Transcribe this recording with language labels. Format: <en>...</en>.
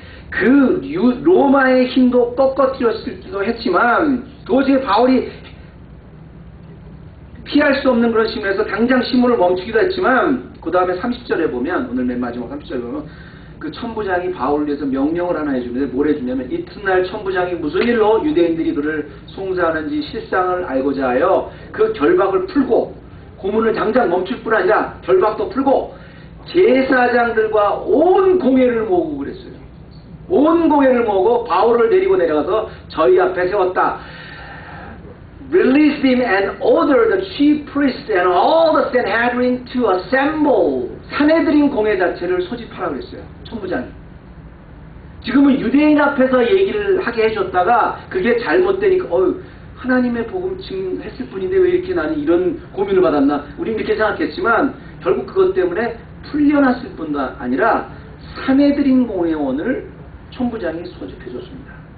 <ko>그 로마의 힘도 꺾어뜨렸을지도 했지만 도저히 바울이 피할 수 없는 그런 시문에서 당장 시문을 멈추기도 했지만 그 다음에 30절에 보면, 오늘 맨 마지막 30절에 보면 그 천부장이 바울을 위해서 명령을 하나 해주는데 뭘 해주냐면, 이튿날 천부장이 무슨 일로 유대인들이 그를 송사하는지 실상을 알고자 하여 그 결박을 풀고, 고문을 당장 멈출 뿐 아니라 결박도 풀고 제사장들과 온 공회를 모으고 그랬어요. 온 공회를 모으고 바울을 데리고 내려가서 저희 앞에 세웠다.</ko> <en>Released him and ordered the chief priests and all the Sanhedrin to assemble.</en> <ko>산헤드린 공회 자체를 소집하라고 그랬어요. 천부장이. 지금은 유대인 앞에서 얘기를 하게 해줬다가 그게 잘못되니까 하나님의 복음 증했을 뿐인데 왜 이렇게 나는 이런 고민을 받았나, 우린 이렇게 생각했지만 결국 그것 때문에 풀려났을 뿐도 아니라 산헤드린 공회원을 천부장이 소집해줬습니다.</ko>